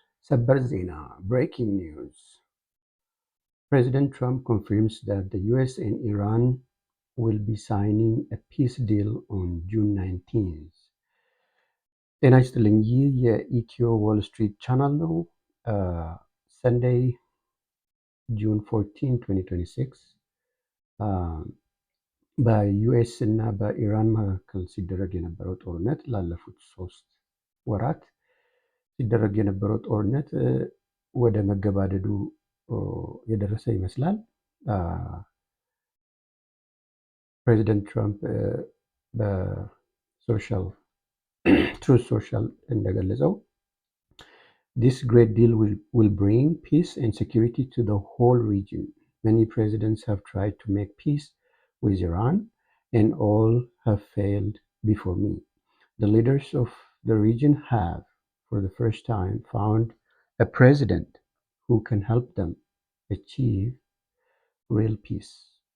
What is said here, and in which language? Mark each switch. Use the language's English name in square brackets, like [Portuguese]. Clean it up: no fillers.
[Amharic] ሰበር ዜና [English] breaking news. President Trump confirms that the US and Iran will be signing a peace deal on June 19th. [Amharic] ጤና ይስጥልኝ። ይህ የኢትዮ ዎል ስትሪት ቻናል ነው። ሰንዴይ ጁን 14 2026 በዩኤስ እና በኢራን መካከል ሲደረግ የነበረው ጦርነት ላለፉት 3 ወራት ሲደረግ የነበረው ጦርነት ወደ መገባደዱ የደረሰ ይመስላል። ፕሬዚደንት ትራምፕ በሶሻል ትሩዝ ሶሻል እንደገለጸው [English] this great deal will bring peace and security to the whole region. Many presidents have tried to make peace with Iran and all have failed before me. The leaders of the region have, for the first time, found a president who can help them achieve real peace.